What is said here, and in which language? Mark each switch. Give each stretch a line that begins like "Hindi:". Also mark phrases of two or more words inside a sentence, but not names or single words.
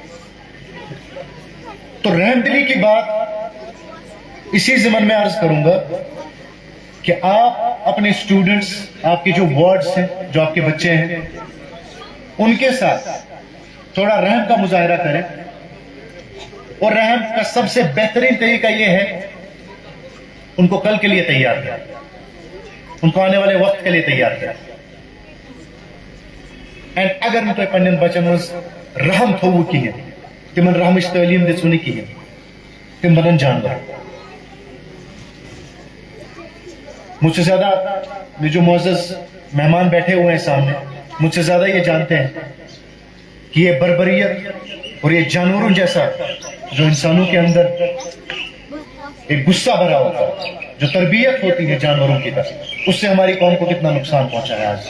Urdu: تو رحم دلی کی بات اسی ضمن میں عرض کروں گا کہ آپ اپنے اسٹوڈنٹس, آپ کے جو وارڈز ہیں, جو آپ کے بچے ہیں, ان کے ساتھ تھوڑا رحم کا مظاہرہ کریں. اور رحم کا سب سے بہترین طریقہ یہ ہے ان کو کل کے لیے تیار کریں, ان کو آنے والے وقت کے لیے تیار کریں.
Kashmiri: اینڈ اگر میں تو پنن بچن مز رحم تھو کی ہے, تمن رحمچ تعلیم دژ کی ہے, تم بنن جانور.
Urdu: مجھ سے زیادہ یہ جو معزز مہمان بیٹھے ہوئے ہیں سامنے, مجھ سے زیادہ یہ جانتے ہیں کہ یہ بربریت اور یہ جانوروں جیسا جو انسانوں کے اندر ایک غصہ بھرا ہوتا ہے, جو تربیت ہوتی ہے جانوروں کی طرف, اس سے ہماری قوم کو کتنا نقصان پہنچا ہے آج.